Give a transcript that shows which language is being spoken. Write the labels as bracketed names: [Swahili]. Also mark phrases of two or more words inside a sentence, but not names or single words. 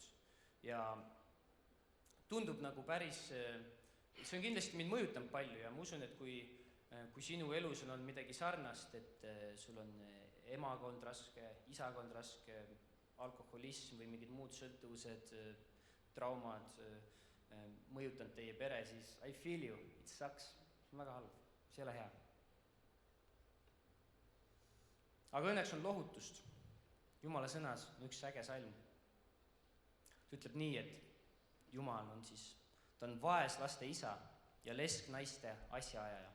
[Estonian] Ja tundub nagu päris, see on kindlasti mind mõjutanud palju ja ma usun, et kui sinu elus on midagi sarnast, et sul on emakond raske, isakond raske, alkoholism või mingid muud sõltuvused, traumad, mõjutanud teie pere, siis [English] I feel you, it sucks, [Estonian] see on väga halb, see ei ole hea. Aga õnneks on lohutust. Jumala sõnas on üks äge salm. Ta ütleb nii, et Jumal on siis, ta on vaeslaste isa ja lesknaiste asjaajaja.